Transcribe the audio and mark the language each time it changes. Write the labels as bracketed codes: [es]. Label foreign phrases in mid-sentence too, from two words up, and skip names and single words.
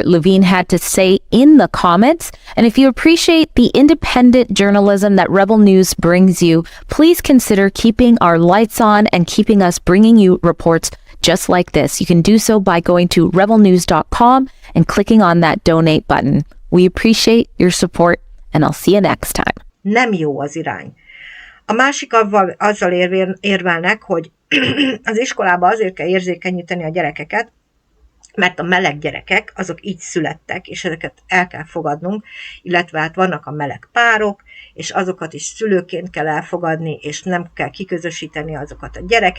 [en] Levine had to say in the comments. And if you appreciate the independent journalism that Rebel News brings you, please consider keeping our lights on and keeping us bringing you reports just like this. You can do so by going to rebelnews.com and clicking on that donate button. We appreciate your support, and I'll see you next time. [hu] Nem jó az irány. A másik azzal érvelnek, hogy az iskolába azért kell érzékenyíteni a gyerekeket, mert a meleg gyerekek, azok így születtek, és ezeket el kell fogadnunk, illetve hát vannak a meleg párok, és azokat is szülőként kell elfogadni, és nem kell kiközösíteni azokat a gyereket.